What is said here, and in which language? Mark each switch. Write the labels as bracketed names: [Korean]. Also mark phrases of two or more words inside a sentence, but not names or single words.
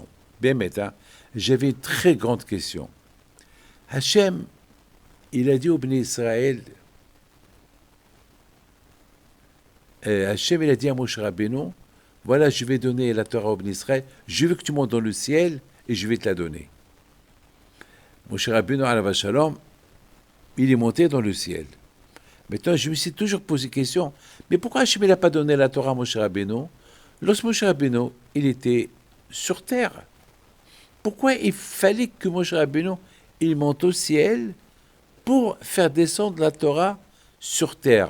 [French] Bien, maintenant, j'avais une très grande question. Hachem, il a dit au Bnei Israël, Hachem, il a dit à Moshe Rabbeinu, voilà, je vais donner la Torah au Bnei Israël, je veux que tu montes dans le ciel et je vais te la donner. [Hebrew] משה רבינו, עליו השלום, [French] il est monté dans le ciel. Maintenant, je me suis toujours posé la question, mais pourquoi Hachem n'a pas donné la Torah à Moshe Rabbeinu lorsque Moshe Rabbeinu, il était sur terre? Pourquoi il fallait que Moshe Rabbeinu, il monte au ciel pour faire descendre la Torah sur terre?